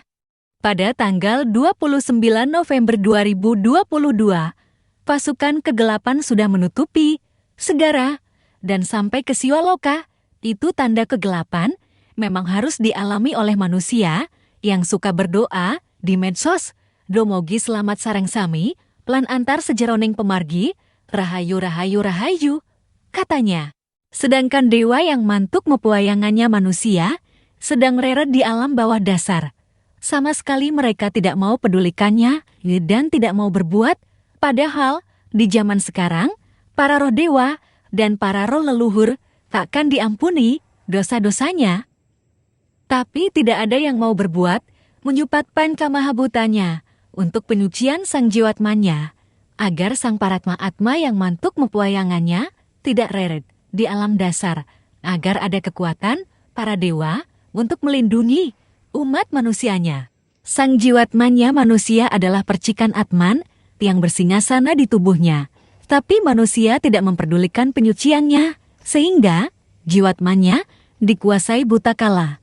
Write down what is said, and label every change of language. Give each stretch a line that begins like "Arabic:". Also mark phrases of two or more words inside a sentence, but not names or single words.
Indonesian: Pada tanggal 29 November 2022, pasukan kegelapan sudah menutupi segara dan sampai ke Siwaloka. Itu tanda kegelapan memang harus dialami oleh manusia yang suka berdoa di medsos.
Balinese: Domogi selamat sareng sami, plan antar sejeroning pemargi, rahayu rahayu rahayu,
Indonesian: katanya. Sedangkan dewa yang
Balinese: mantuk mepuayangannya
Indonesian: manusia sedang reret di alam bawah dasar. Sama sekali mereka tidak mau pedulikannya dan tidak mau berbuat. Padahal di zaman sekarang, para roh dewa dan para roh leluhur takkan diampuni dosa-dosanya. Tapi tidak ada yang mau berbuat menyupatkan kamahabutanya untuk penyucian sang jiwatmanya, agar sang paratma atma yang
Balinese: mantuk mepuayangannya
Indonesian: tidak reret di alam dasar, agar ada kekuatan para dewa untuk melindungi umat manusianya. Sang jiwatmanya manusia adalah percikan Atman yang bersingasana di tubuhnya. Tapi manusia tidak memperdulikan penyuciannya, sehingga jiwatmanya dikuasai buta kala.